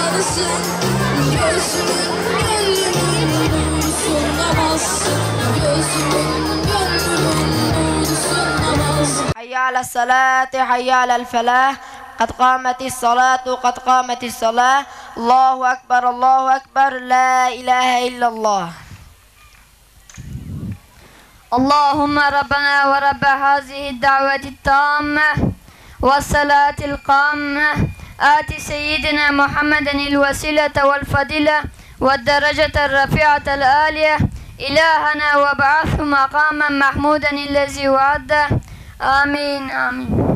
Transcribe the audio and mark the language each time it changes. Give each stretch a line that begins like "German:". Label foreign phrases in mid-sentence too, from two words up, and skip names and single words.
Turkish: namazsın, gözümün gönlümün nursun namazsın, gözümün gönlümün nursun namazsın.
Arabic: حي على الصلاة، حي على الفلاح. قد قامت الصلاة قد قامت الصلاة الله أكبر الله أكبر لا إله إلا الله. اللهم ربنا ورب هذه الدعوة التامة والصلاة القامة آت سيدنا محمدا الوسيلة والفضيلة والدرجة الرفيعة العالية إلهنا وابعثه مقاما محمودا الذي وعده آمين آمين.